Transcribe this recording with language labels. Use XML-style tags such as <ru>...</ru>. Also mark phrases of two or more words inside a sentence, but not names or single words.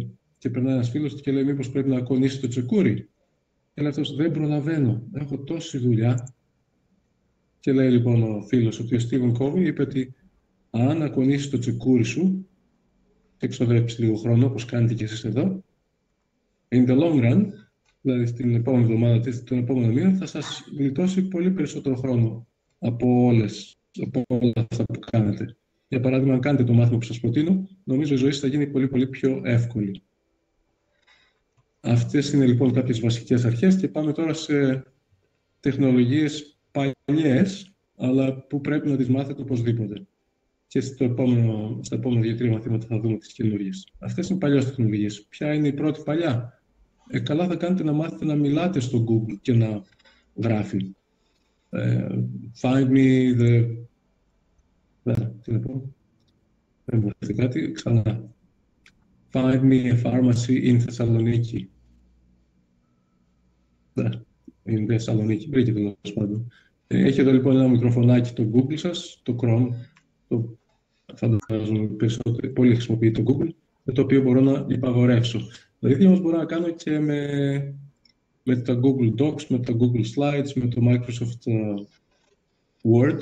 <el>Και περνάει ένας φίλος του και λέει: μήπως πρέπει να κονίσει το τσεκούρι. Και λέει αυτός: δεν προλαβαίνω, έχω τόση δουλειά. Και λέει λοιπόν ο φίλος, ότι ο Στίβεν Κόβι είπε ότι αν ακονίσεις το τσεκούρι σου και εξοδέψεις λίγο χρόνο, όπως κάνετε και εσείς εδώ,</el> <en>in the long run,</en> <el>δηλαδή στην επόμενη εβδομάδα, τον επόμενο μήνα, θα σας γλιτώσει πολύ περισσότερο χρόνο από όλα αυτά που κάνετε. Για παράδειγμα, αν κάνετε το μάθημα που σας προτείνω, νομίζω η ζωή σας θα γίνει πολύ πολύ πιο εύκολη. Αυτές είναι λοιπόν κάποιες βασικές αρχές και πάμε τώρα σε τεχνολογίες παλιές, αλλά που πρέπει να τις μάθετε οπωσδήποτε. Και στα επόμενα 2-3 μαθήματα θα δούμε τις καινούργιες. Αυτές είναι παλιές τεχνολογίες. Ποια είναι η πρώτη παλιά? Καλά θα κάνετε να μάθετε να μιλάτε στο Google και να γράφει.</el> <en>Find me the...</en> <el>Τι να πω? Δεν μου έρθει κάτι. Ξανά.</el> <en>Find me a pharmacy in Thessaloniki. In Thessaloniki.</en> <el>Βρήκε το λόγος πάντων. Έχει εδώ λοιπόν ένα μικροφωνάκι το Google σας, το Chrome, φαντάζομαι περισσότερο, πολύ χρησιμοποιεί το Google, με το οποίο μπορώ να υπαγορεύσω. Το ίδιο όμως μπορώ να κάνω και με τα Google Docs, με τα Google Slides, με το Microsoft Word.</el>